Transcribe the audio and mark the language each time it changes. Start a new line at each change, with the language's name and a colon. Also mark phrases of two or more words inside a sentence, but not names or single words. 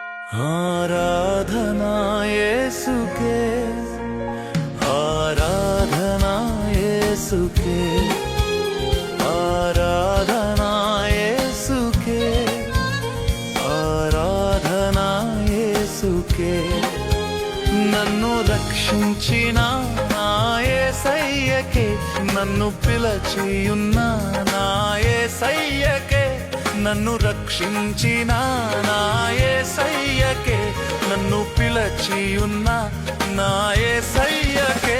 Hindi: आराधना येसुके, आराधना येसुके, आराधना येसुके, आराधना येसुके।
Telugu: నన్ను రక్షించిన నా యేసయ్యకే, నన్ను పిలచియున్న నా యేసయ్యకే, నన్ను రక్షించిన నా యేసయ్యకే, నన్ను పిలచియున్న నా యేసయ్యకే।